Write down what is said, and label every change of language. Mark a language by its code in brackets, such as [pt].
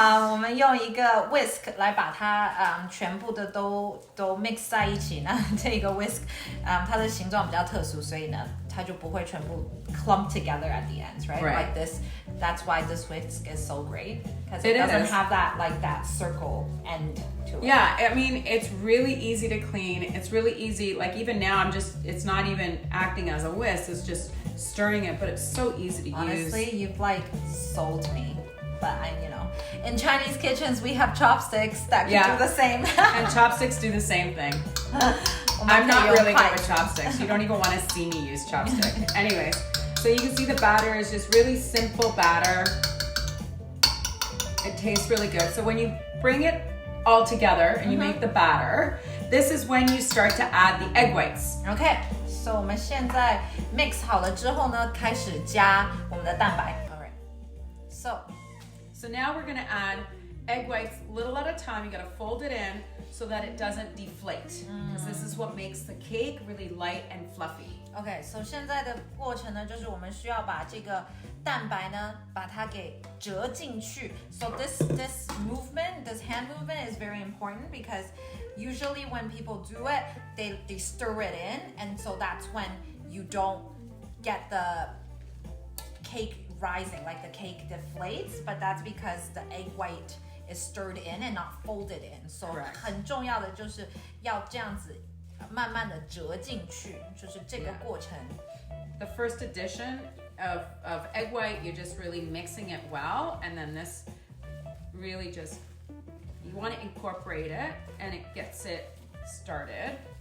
[zh] 我们用一个 whisk 来把它全部的都 mix 在一起呢。这个 whisk 它的形状比较特殊，所以呢它就不会全部 [en] clump together at the ends, right? Like this. That's why this whisk is so great because it doesn't have that circle end to it. Yeah, I mean it's really easy to clean. It's really easy. Like even now it's not even acting as a whisk. It's just stirring it, but it's so easy to use. Honestly, you've like sold me. But in Chinese kitchens, we have chopsticks that can do the same. And chopsticks do the same thing. I'm not really good with chopsticks. You don't even want to see me use chopsticks. Anyways, so you can see the batter is just really simple batter. It tastes really good. So when you bring it all together and you make the batter, this is when you start to add the egg whites. Okay, so [zh] 我们现在 mix 好了之后呢，开始加我们的蛋白。 [en] Alright, So now we're gonna add egg whites little at a time. You gotta fold it in so that it doesn't deflate. Because this is what makes the cake really light and fluffy. Okay, so [zh] 现在的过程呢，就是我们需要把这个蛋白呢，把它给折进去。 [en] So this movement, this hand movement is very important because usually when people do it, they stir it in, and so that's when you don't get the cake rising, like the cake deflates, but that's because the egg white is stirred in and not folded in. [zh] So 很重要的就是要这样子慢慢的折进去，就是这个过程。 [en] The first addition of egg white, you're just really mixing it well, and then this really just, you want to incorporate it and it gets it started.